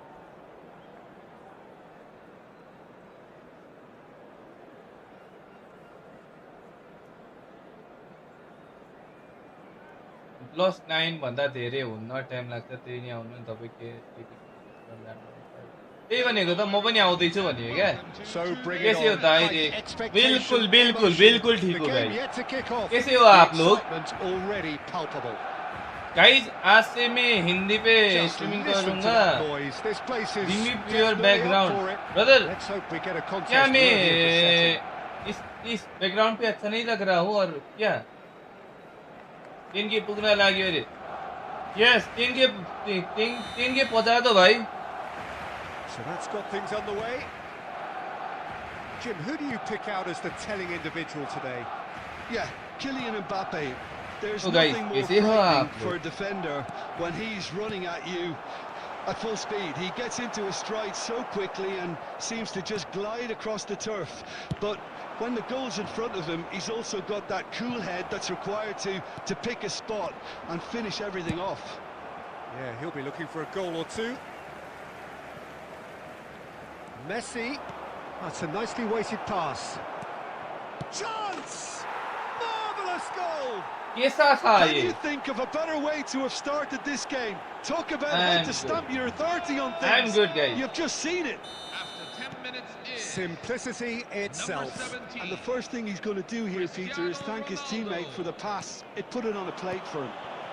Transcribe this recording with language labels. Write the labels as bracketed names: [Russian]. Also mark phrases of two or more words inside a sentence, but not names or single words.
[Nepali] +9 भन्दा धेरै हुन्न टाइम लाग्छ त्यही नै आउनु नि तपाईँ त्यही भनेको त म पनि आउँदैछु भनेको क्या [Hindi] कैसे हो दाइरे बिल्कुल ठीक हो भाई कैसे हो आप लोग गाइस आज से मैं हिंदी पे स्ट्रीमिंग करूंगा [English] remove your background brother [Hindi] क्या मैं इस बैकग्राउंड पे अच्छा नहीं लग रहा हूँ और क्या [Nepali] 3 के पुगना लाग्यो [Hindi] अरे यस 3 के पहुंचा दो भाई [English] So that's got things underway. Jim, who do you pick out as the telling individual today? Yeah, Kylian Mbappe. There's Oh, guys, nothing more [Hindi] कैसे हो [English] frightening [Hindi] आप [English] for [Hindi] लोग? [English] a defender when he's running at you at full speed. He gets into a stride so quickly and seems to just glide across the turf. But when the goal's in front of him, he's also got that cool head that's required to pick a spot and finish everything off. Yeah, he'll be looking for a goal or two. Messi. That's a nicely weighted pass. Chance! Marvellous goal! [Hindi] कैसा था [English] Can [Hindi] ये? [English] you think of a better way to have started this game? Talk about how I'm to good. stamp your authority on things. I'm good, guys. You've just seen it. After 10 minutes in. Simplicity Number itself. 17. And the first thing he's going to do here, Peter, is thank his teammate for the pass. It put it on a plate for him.